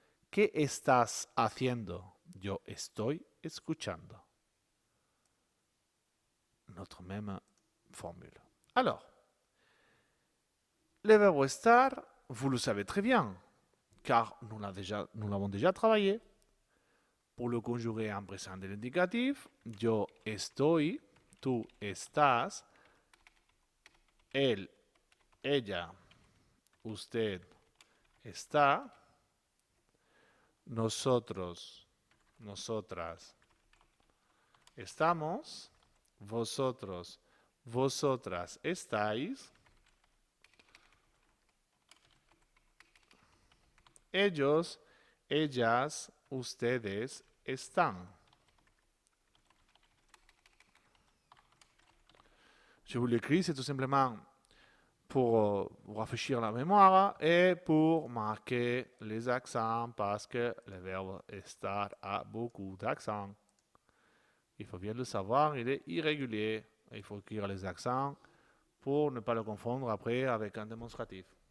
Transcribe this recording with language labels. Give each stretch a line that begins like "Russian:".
Spanish: ¿Qué estás haciendo? Yo estoy escuchando.
French: Notre même formule. Alors, le verbe estar, vous le savez très bien, car nous l'avons déjà travaillé. Pour le conjuguer en présent de l'indicatif,
Spanish: yo estoy, tú estás, él, ella, usted está, nosotros, nosotras estamos, vosotros, vosotras estáis, ellos, ellas, ustedes están.
French: Je vous l'écris, c'est tout simplement pour vous rafraîchir la mémoire et pour marquer les accents parce que le verbe estar a beaucoup d'accents. Il faut bien le savoir, il est irrégulier. Il faut écrire les accents pour ne pas le confondre après avec un démonstratif.